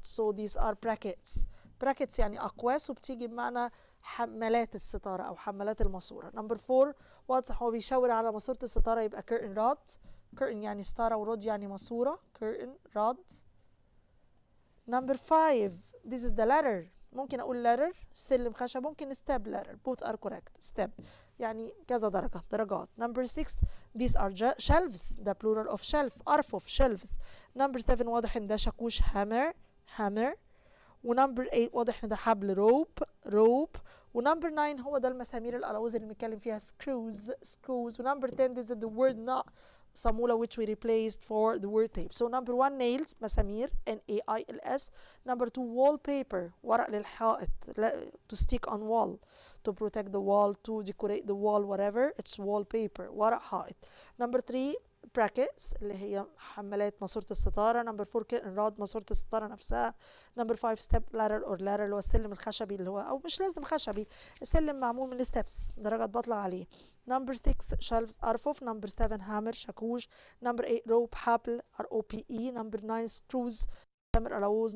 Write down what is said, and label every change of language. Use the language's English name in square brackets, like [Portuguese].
[English] so these are brackets [Arabic] يعني أقواس وبتيجي بمعنى حمالات الستارة أو حمالات الماسورة. number four, واضح هو بيشاور على ماسورة الستارة يبقى curtain rod. curtain يعني ستارة ورod يعني ماسورة. [English] curtain rod. number five, this is the ladder. [Arabic] ممكن أقول ladder سلم خشب. ممكن step ladder. [English] both are correct. [Arabic] step يعني كذا درجات. [English] number six, these are shelves, the plural of shelf. أرفف shelves. [Arabic] number seven, واضح إن ده شاكوش hammer. ونمبر 8 واضح ان ده حبل rope. ونمبر 9 هو ده المسامير الألوز اللي بنتكلم فيها screws. [English] ونمبر 10 this is the word nut صامولة which we replaced for the word tape. so number 1 nails مسامير N-A-I-L-S. number 2 wallpaper [Arabic] ورق للحائط [English] to stick on wall, to protect the wall, to decorate the wall, whatever. it's wallpaper ورق حائط. [Arabic] number 3 brackets اللي هي حمالات ماسورة الستارة. number 4 curtain rod ماسورة الستارة نفسها. number 5 step ladder or ladder اللي هو السلم الخشبي اللي هو أو مش لازم خشبي، السلم معمول من الستبس درجات بطلع عليه. [English] number 6 shelves أرفف. number 7 hammer شاكوش. number 8 rope حبل R-O-P-E. number 9 screws مسامير ألوز.